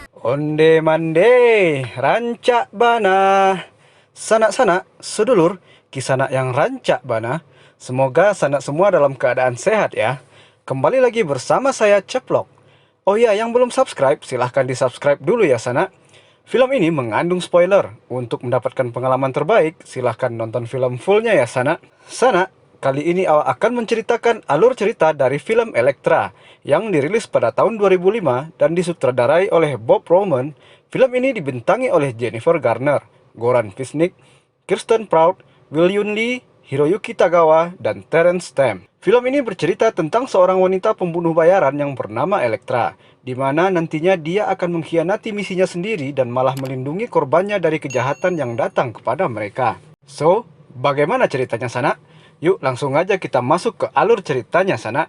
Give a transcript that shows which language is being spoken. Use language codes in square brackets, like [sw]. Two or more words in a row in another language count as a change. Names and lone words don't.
[min] Onde mande, rancak bana. Sanak-sanak, sedulur, kisanak yang rancak bana. [id] Semoga sanak semua dalam keadaan sehat ya. Kembali lagi bersama saya Ceplok. Oh ya, yang belum subscribe, silahkan di subscribe dulu ya sanak. Film ini mengandung spoiler. Untuk mendapatkan pengalaman terbaik, silahkan nonton film fullnya ya sanak. Sanak, kali ini awak akan menceritakan alur cerita dari film Elektra yang dirilis pada tahun 2005 dan disutradarai oleh Bob Roman. Film ini dibintangi oleh Jennifer Garner, Goran Visnich, Kirsten Prout, Will Yun Lee, Hiroyuki Tagawa, dan Terence Stamp. Film ini bercerita tentang seorang wanita pembunuh bayaran yang bernama Elektra, di mana nantinya dia akan mengkhianati misinya sendiri dan malah melindungi korbannya dari kejahatan yang datang kepada mereka. So, bagaimana ceritanya sanak? Yuk langsung aja kita masuk ke alur ceritanya sanak.